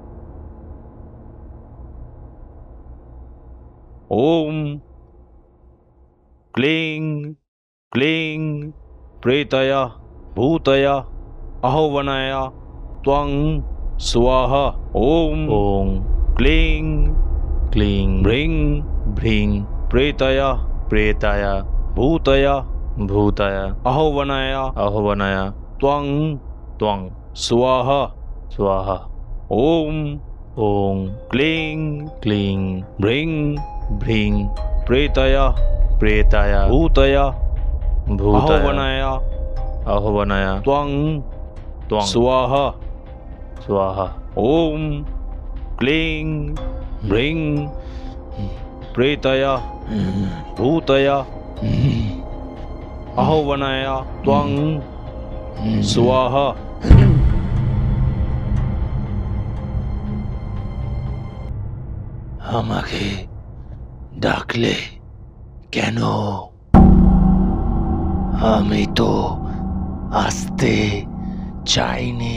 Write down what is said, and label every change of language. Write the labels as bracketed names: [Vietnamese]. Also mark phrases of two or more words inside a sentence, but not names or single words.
[Sanskrit] ওম ক্লিং ক্লিং প্রেতয়া ভূতয়া আহ্বানায়া ত্বং স্বাহা। ওম ওং ক্লিং ক্লিং ব্রিং ভ্রিং প্রেতয়া প্রেতায়া ভূতয়া ভূতায়া আহ্বানায়া আহ্বানায়া ত্বং ত্বং স্বাহা। স্বাহা। ওম ওং ক্লিং ক্লিং ব্রিং ভ্রিং প্রেতয়া প্রেতায়া ভূতয়া ভূতায়া আহ্বানায়া আহ্বানায়া ত্বং ত্বং স্বাহা। স্বাহা। ওম ক্লিং ব্রিং প্রেতয়া ভূতয়া আহ্বানায়া ত্বং স্বাহা। [Bangla] আমাকে ডাকলে কেন? আমি তো আসতে চাইনি।